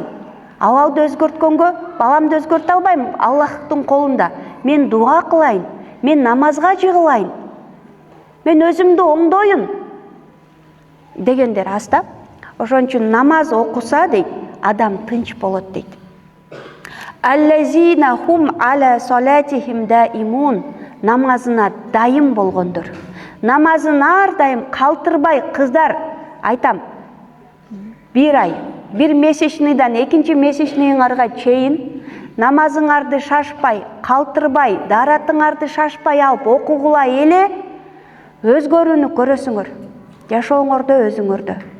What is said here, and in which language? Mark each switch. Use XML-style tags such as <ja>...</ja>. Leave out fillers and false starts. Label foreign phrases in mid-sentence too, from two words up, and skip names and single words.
<ky>Абалды өзгөрткөнгө баламды өзгөртө албайм, Аллахтын колунда. Мен дуа кылайын, мен намазга жыгылайын, мен өзүмдү оңдоюн дегендер аз да. Ошон үчүн намаз окуса дейт, адам тынч болот дейт.</ky> <ar>الذين هم على صلاتهم دائمون,</ar> <ky>намазына дайым болгондор. Намазын ар дайым калтырбай, кыздар, айтам, бир ай, бир месячныйдан экинчи месячныйыңарга чейин намазыңарды шашпай, калтырбай, даратыңарды шашпай алып окугула эле өзгөрүүнү көрөсүңөр, жашооңордо, өзүңөрдө.</ky>